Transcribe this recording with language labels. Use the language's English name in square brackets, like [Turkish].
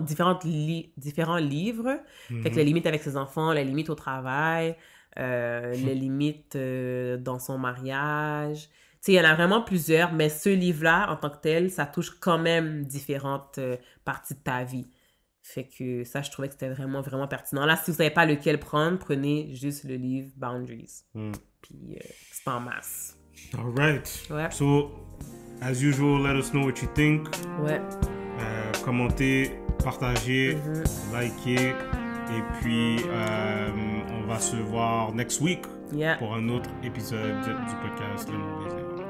[French] Différents livres. Fait que les limites avec ses enfants, les limites au travail, les limites dans son mariage. Tu sais, il y en a vraiment plusieurs, mais ce livre-là, en tant que tel, ça touche quand même différentes parties de ta vie. Fait que ça, je trouvais que c'était vraiment, vraiment pertinent. Là, si vous savez pas lequel prendre, prenez juste le livre Boundaries. Puis, c'est en masse. [English] All right. [French] Ouais. [English] So, as usual, let us know what you think. [French] Ouais. Commentez, partagez, likez. Et puis, on va se voir [English] next week [French] pour un autre épisode du podcast Le Monde des Erreurs.